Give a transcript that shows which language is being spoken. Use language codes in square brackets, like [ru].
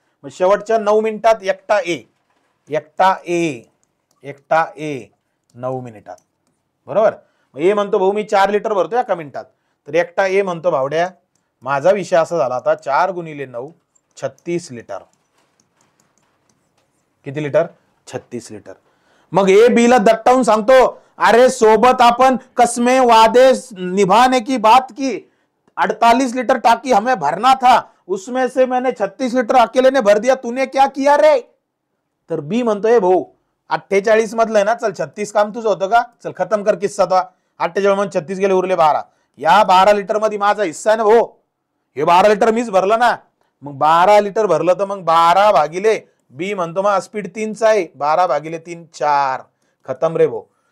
[mr] मग शेवटच्या 9 मिनिटात एकटा ए, एकटा ए, एकटा ए 9 मिनिटात. बरोबर. ए म्हणतो भाऊ मी 4 लिटर भरतो एका मिनिटात. तर एकटा ए म्हणतो भावड्या माझा विषय असा झाला आता 4 गुणिले 9 36 लिटर. किती लिटर? 36 लिटर. मग ए बी ला दट्टावून सांगतो [hi] अरे सोबत आपण कसमे वादे निभाने की बात की, 48 लिटर टाकी हमें भरना था, उसमें से मैंने 36 लिटर अकेले ने भर दिया, तूने क्या किया रे? [mr] तर बी म्हणतोय भाऊ 48 मधलं आहे ना, चल 36 काम तुझं होतं का, [hi] चल खतम कर किस्सा. [mr] तो 48 मध्ये 36 गेले, उरले 12. या 12 लिटर मध्ये माझा हिस्सा आहे ना भाऊ, हे 12 लिटर मीच भरलं ना. मग 12 लिटर भरलं तर मग 12 भागिले बी म्हणतो मग स्पीड 3चा आहे, 12 भागिले 3 4. खतम रे भाऊ.